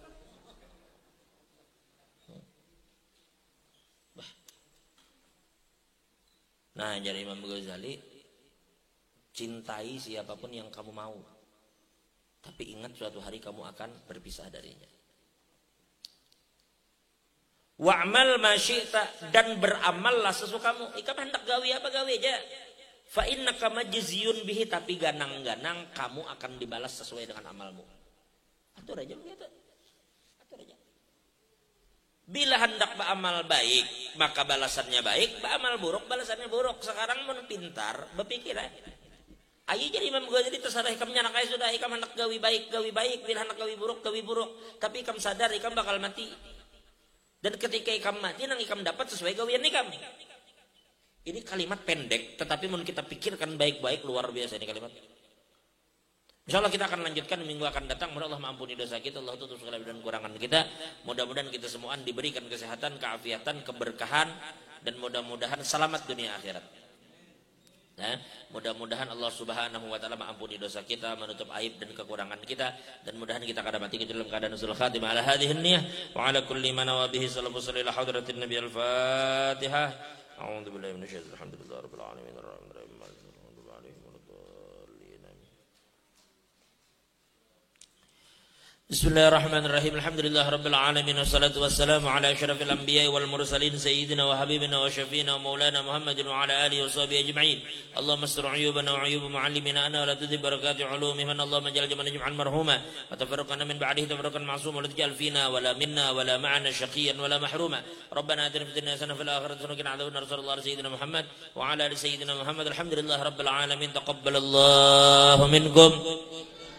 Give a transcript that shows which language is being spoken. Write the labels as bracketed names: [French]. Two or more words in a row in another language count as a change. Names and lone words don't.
[Indonesian] Nah, jadi Imam Ghazali, cintai siapapun yang kamu mau. Tapi ingat suatu hari kamu akan berpisah darinya. [Arabic] واعمل ما شئت, [Indonesian] dan beramallah sesukamu. [Banjar] Ikam hendak gawe apa gawe aja. [Arabic] فإنك مجزي به, [Indonesian] tapi ganang-ganang kamu akan dibalas sesuai dengan amalmu. Atur aja begitu. Atur aja. Bila hendak beramal baik, maka balasannya baik. Beramal buruk, balasannya buruk. [Banjar] Sekarang mun pintar, berpikir ayo jadi Imam Ghazali terserah ikam nyanak aja sudah. Ikam hendak gawe baik, gawe baik. Bila hendak gawe buruk, gawe buruk. Tapi ikam sadar ikam bakal mati. Dan ketika ikam mati, nang ikam dapat sesuai gawian ikam. [Indonesian] Ini kalimat pendek, tetapi mau kita pikirkan baik-baik, luar biasa ini kalimat. Insyaallah kita akan lanjutkan minggu akan datang. Mudah Allah mengampuni dosa kita, Allah tutup segala dan kurangan kita. Mudah-mudahan kita semua diberikan kesehatan, keafiatan, keberkahan, dan mudah-mudahan selamat dunia akhirat. Nah, mudah-mudahan Allah [Arabic] سبحانه وتعالى [Indonesian] mengampuni dosa kita, menutup aib dan kekurangan kita, dan mudahan kita akan mati dalam keadaan [Arabic] حسن الخاتمة على هذه النية وعلى كل ما نوى به صلى الله عليه وحضرة النبي الفاتحة. أعوذ بالله من الشيطان الرجيم. الحمد لله رب العالمين الرحمن الرحيم مالك يوم الدين عليهم ولا الضالين. بسم الله الرحمن الرحيم. الحمد لله رب العالمين والصلاة والسلام على أشرف الأنبياء والمرسلين سيدنا وحبيبنا وشفيعنا ومولانا محمد وعلى آله وصحبه أجمعين. اللهم استر عيوبنا وعيوب معلمينا عنا ولا تذهب بركة علومهم. اللهم اجعل جمعنا جمعا مرحوما وتفرقنا من بعده تفرقا معصوما ولا تجعل فينا ولا منا ولا معنا شقيا ولا محروما. ربنا آتنا في الدنيا حسنة وفي الآخرة حسنة وقنا عذاب النار. صلى الله عليه سيدنا محمد وعلى آل سيدنا محمد. الحمد لله رب العالمين. تقبل الله منكم.